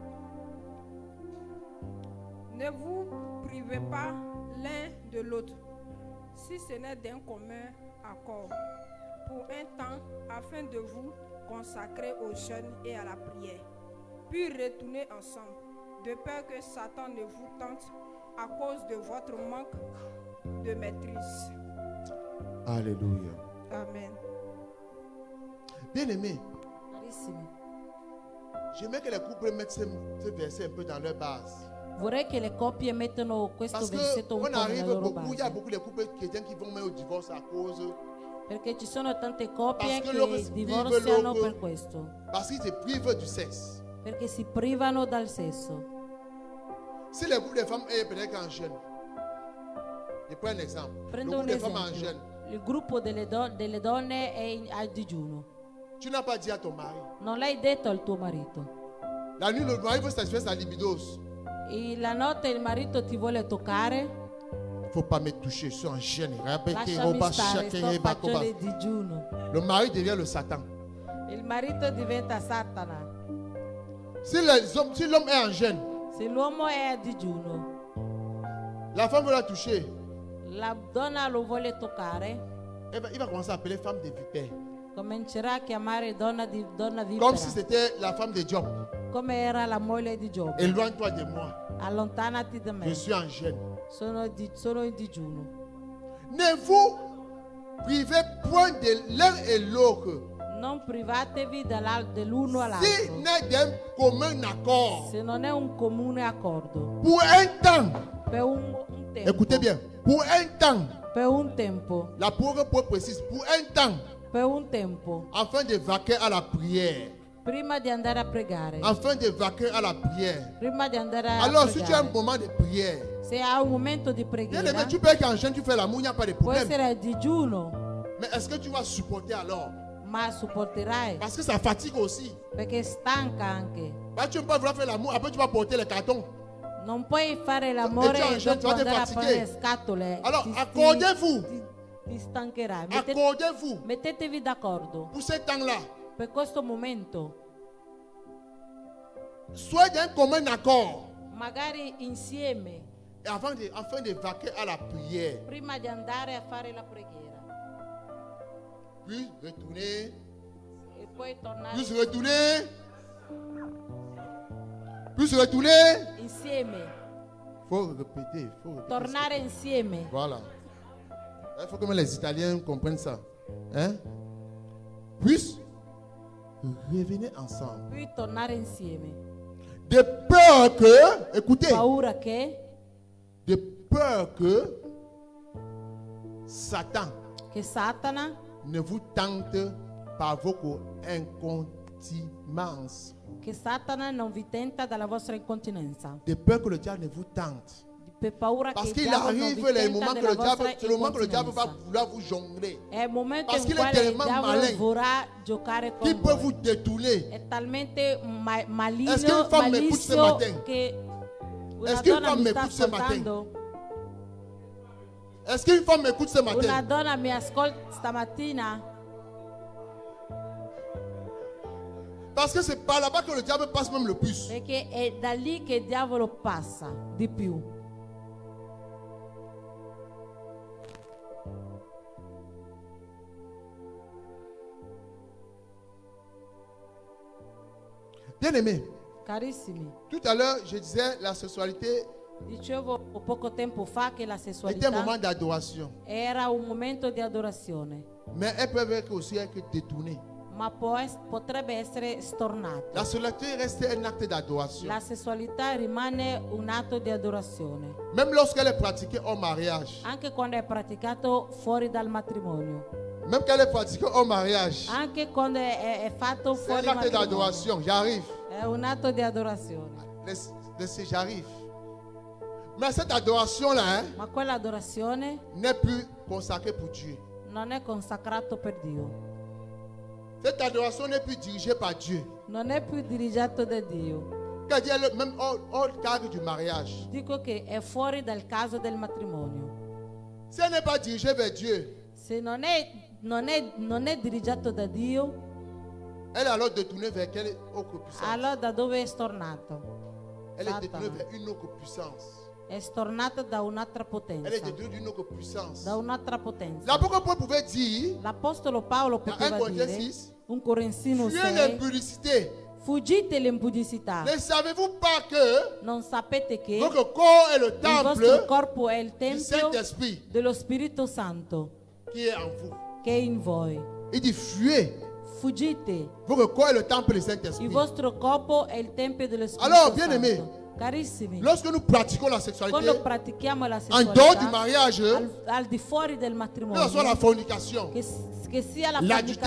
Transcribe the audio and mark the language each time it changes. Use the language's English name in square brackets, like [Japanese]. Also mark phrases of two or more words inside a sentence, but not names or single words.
[French] Ne vous privez pas l'un de l'autre, si ce n'est d'un commun accord, pour un temps afin de vous consacrer au jeûne et à la prière, puis retournez ensemble, de peur que Satan ne vous tente à cause de votre manque de maîtrise. Alléluia. Amen. Bien-aimé, [Italian] Carissimi, [French] j'aimerais que les couples mettent ce verset un peu dans leur base. [Italian] vorrei che le coppie mettano questo [French] Parce [Italian] versetto un [French] qu'on [Italian] po' nella [French] arrive [Italian] loro [French] beaucoup, il y a [Italian] base. [French] beaucoup de couples chrétiens qui vont même au divorce à cause, [Italian] Perché ci sono tante coppie [French] Parce que loro [Italian] che si divorziano privano- per questo. [French] parce qu'ils se privent du sexe. [Italian] Perché si privano dal sesso. [French] Si le groupe de femmes est peut-être en jeûne, je prends un exemple. Le [Italian] Prendo [French] groupe [Italian] un [French] de femmes en [Italian] esempio. [French] jeûne, [Italian] Il gruppo delle donne è a digiuno. [French] tu n'as pas dit à ton mari. [Italian] Non l'hai detto al tuo marito. [French] La nuit, le mari veut satisfaire sa libidos. [Italian] E la notte il marito ti vuole toccare. [French] Il ne faut pas me toucher, je suis en jeûne. [Italian] Lasciami stare, sto facendo il digiuno. [French] Le mari devient le Satan. [Italian] Il marito diventa Satana. [French] Si l'homme est en jeûne, [Italian] Se l'uomo è a digiuno, [French] la femme veut la toucher, [Italian] la donna lo vuole toccare, [French] il va commencer à appeler femme de vipère. [Italian] comincerà a chiamare donna [French] Comme [Italian] vipera, [French] si c'était la femme de Job. [Italian] come era la moglie di Giobbe. [French] Éloigne-toi de moi. [Italian] Allontanati da me, [French] Je suis en jeûne. [Italian] sono in digiuno. [French] Ne vous privez point de l'un et l'autre. [Italian] Non privatevi dell'uno [French] Si [Italian] all'altro, [French] n'est d'un commun accord. [Italian] se non è un comune accordo. [French] Pour un temps. [Italian] Per un tempo, [French] Écoutez bien. Pour un temps. [Italian] per un tempo, [French] La parole précise. Pour un temps. [Italian] per un tempo, [French] Afin de vaquer à la prière. [Italian] prima di andare a pregare, [French] Afin de vaquer à la prière. [Italian] prima di andare a [French] Alors, si tu as un [Italian] pregare. [French] moment de prière, [Italian] Se hai un momento di [French] bien [Italian] preghiera, [French] aimé, tu peux être en jeûne, tu fais l'amour, il n'y a pas de [Italian] può [French] problème. [Italian] essere a digiuno, [French] Mais est-ce que tu vas supporter alors? [Italian] ma supporterai [French] Parce que ça fatigue aussi. [Italian] perché stanca anche. [French] Bah, tu ne peux pas vouloir faire l'amour, après tu vas porter les cartons. [Italian] Non puoi fare l'amore già, e già, dopo già ti andare a [French] fatigue. [Italian] prendere scatole. [French] Alors, [Italian] Ti- [French] accordez-vous. [Italian] ti stancherai. [French] Accordez-vous [Italian] Mettetevi d'accordo [French] pour ce temps-là. [Italian] per questo momento, [French] Soyez d'un commun accord. [Italian] magari insieme, [French] Et afin de vaquer à la prière. [Italian] prima di andare a fare la preghiera. [French] Puis retourner. [Italian] E poi tornare [French] Puis retourner. Puis retourner. [Italian] insieme, [French] Faut répéter. Faut répéter. [Italian] tornare insieme. [French] Voilà. Il faut que même les Italiens comprennent ça. Hein? Puis revenez ensemble. [Italian] Poi tornare insieme. [French] De peur que, écoutez, [Italian] Paura che [French] de peur que Satan [Italian] Satana [French] ne vous tente par vos incontinences. [Italian] che Satana non vi tenta dalla vostra incontinenza. [French] De peur que le diable ne vous tente. [Italian] Per paura che [French] Parce [Italian] il [French] qu'il [Italian] diavolo non vi [French] arrive les [Italian] tenta [French] moments que [Italian] della [French] le diable, [Italian] vostra [French] c'est le moment que le diable va [Italian] incontinenza. [French] vouloir vous jongler. [Italian] È il momento [French] Parce [Italian] in [French] qu'il est [Italian] quale il [French] tellement [Italian] diavolo [French] malin [Italian] vorrà giocare [French] qu'il [Italian] con [French] peut [Italian] voi. [French] vous détourner. [Italian] È talmente maligno, [French] Est-ce qu'une femme m'écoute ce [Italian] malissimo [French] matin? [Italian] che una [French] Est-ce qu'une [Italian] donna [French] femme [Italian] mi sta [French] m'écoute ce matin? [Italian] ascoltando. [French] Est-ce qu'une femme m'écoute ce [Italian] Una [French] matin? [Italian] donna mi ascolta stamattina [French] Parce que c'est par là-bas que le diable passe même le plus. [Italian] perché è da lì che il diavolo passa di più. [French] Bien aimé, [Italian] Carissimi, [French] tout à l'heure, je disais la sessualité [Italian] dicevo poco tempo fa che la [French] était un [Italian] sessualità [French] moment d'adoration. [Italian] era un momento di adorazione, [French] Mais elle peut être aussi être détournée. [Italian] ma potrebbe essere stornata. [French] La sessualité reste un acte d'adoration. [Italian] La sessualità rimane un atto di adorazione, [French] Même lorsqu'elle est pratiquée en mariage. [Italian] anche quando è praticato fuori dal matrimonio, [French] Même quand elle est pratiquée en mariage. [Italian] anche quando è fatto [French] C'est [Italian] fuori [French] un acte [Italian] matrimonio. [French] d'adoration. J'arrive. [Italian] È un atto di adorazione. [French] J'arrive. Mais cette adoration-là [Italian] Ma quell'adorazione [French] n'est plus consacrée pour Dieu. [Italian] non è consacrato per Dio, [French] Cette adoration n'est plus dirigée par Dieu. [Italian] non è più dirigiato da Dio. [French] Quand Dieu est même hors cadre du mariage. [Italian] Dico che è fuori dal caso del matrimonio. [French] Si elle n'est pas dirigée vers Dieu, [Italian] Se non è dirigiato da Dio, [French] elle est alors détournée vers quelle autre puissance? [Italian] allora da dove è stornato? [French] Elle est détournée [Italian] Satana. [French] vers une autre puissance. [Italian] è stornata da un'altra [French] Elle est [Italian] potenza. [French] détruite d'une autre puissance. [Italian] Da un'altra potenza. [French] L'apôtre Paul pouvait dire, [Italian] L'Apostolo Paolo [French] dans 1 [Italian] poteva [French] Corinthiens [Italian] dire, [French] 6, [Italian] 1 Corintino [French] fuyez [Italian] 6, [French] l'impudicité. [Italian] fuggite l'impudicità. [French] Ne savez-vous pas que [Italian] Non sapete che [French] votre corps est le [Italian] il vostro [French] temple [Italian] corpo è il [French] du [Italian] tempio [French] Saint-Esprit [Italian] dello Spirito Santo [French] qui est en vous? [Italian] che è in voi. [French] Il dit, fuyez. [Italian] Fuggite. [French] Votre corps est le temple du [Italian] Il [French] Saint-Esprit. [Italian] vostro corpo è il tempio dello Spirito [French] Alors, bien [Italian] Santo. [French] aimé, [Italian] Carissimi, [French] lorsque nous pratiquons la sexualité, [Italian] quando pratichiamo la [French] en dehors du [Italian] sessualità [French] mariage, [Italian] al di fuori del [French] que ce soit la [Italian] matrimonio, [French] fornication, [Italian] che sia la [French] l'adultère,